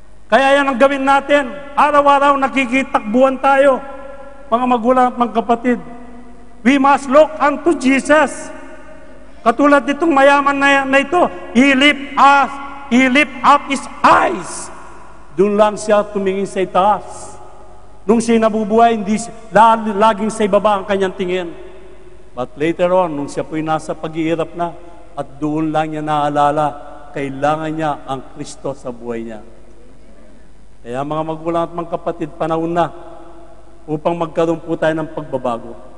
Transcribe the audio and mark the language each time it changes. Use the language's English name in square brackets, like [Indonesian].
[Filipino] Kaya yan ang gawin natin. Araw-araw nakikitakbuhan tayo, mga magulang at mga kapatid. [English] We must look unto Jesus. [Filipino] Katulad nitong mayaman na ito, [English] He lift up His eyes. [Filipino] Doon lang siya tumingin sa itaas. Nung siya nabubuhay, hindi laging sa ibaba ang kanyang tingin. But later on, nung siya po'y nasa pag-iirap na, at doon lang niya naalala, kailangan niya ang Kristo sa buhay niya. Kaya mga magulang at mga kapatid, panahon na upang magkaroon po tayo ng pagbabago.